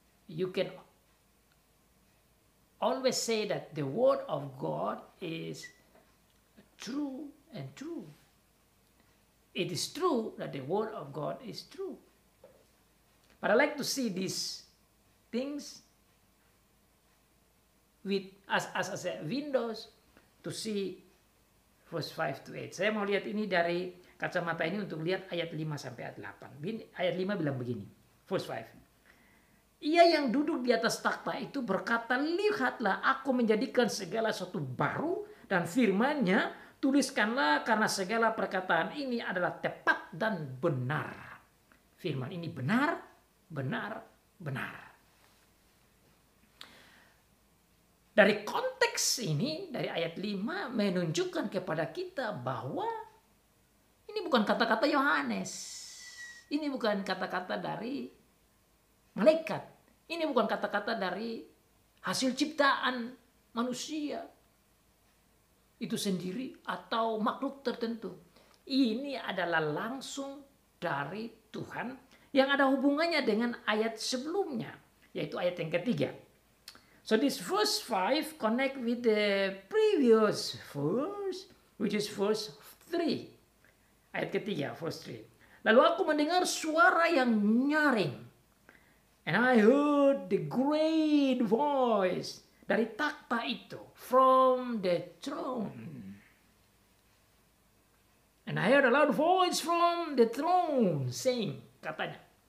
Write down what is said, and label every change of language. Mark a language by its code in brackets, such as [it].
[en] You can always say that the word of God is true and true. It is true that the word of God is true. But I like to see these things with as a windows to see verse 5 to 8. [id] Saya mau lihat ini dari kacamata ini untuk lihat ayat 5 sampai ayat 8. Ayat 5 bilang begini. [en] Verse 5. [id] Ia yang duduk di atas takhta itu berkata, lihatlah aku menjadikan segala sesuatu baru, dan firman-Nya, tuliskanlah karena segala perkataan ini adalah tepat dan benar. Firman ini benar, benar, benar. Dari konteks ini, dari ayat 5 menunjukkan kepada kita bahwa ini bukan kata-kata Yohanes. Ini bukan kata-kata dari malaikat. Ini bukan kata-kata dari hasil ciptaan manusia itu sendiri atau makhluk tertentu. Ini adalah langsung dari Tuhan yang ada hubungannya dengan ayat sebelumnya, yaitu ayat yang ketiga. [en] So this verse 5 connect with the previous verse, which is verse 3. [id] Ayat ketiga, [en] verse 3. [id] Lalu aku mendengar suara yang nyaring. [en] And I heard the great voice [id] dari takhta itu, [en] from the throne. And I heard a loud voice from the throne saying, [id] katanya.